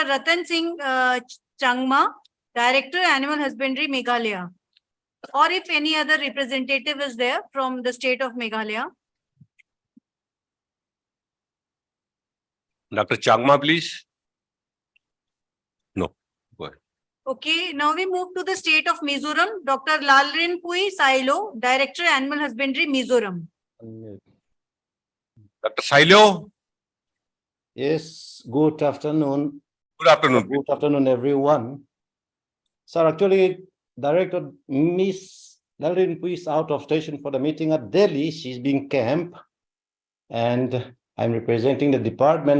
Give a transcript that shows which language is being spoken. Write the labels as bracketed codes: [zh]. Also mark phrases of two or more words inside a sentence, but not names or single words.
[en] Ratan Singh Changma, Director, Animal Husbandry, Meghalaya. Or if any other representative is there from the state of Meghalaya. Dr. Changma, please. No, go ahead. Okay, now we move to the state of Mizoram, Dr. Lalrin Pui Sailo, Director, Animal Husbandry, Mizoram. Dr. Shailyo, Yes, good afternoon. good afternoon. Good afternoon, everyone. Sir, actually, Director Miss Nalin is out of station for the meeting at Delhi. She's being camp, and I'm representing the department.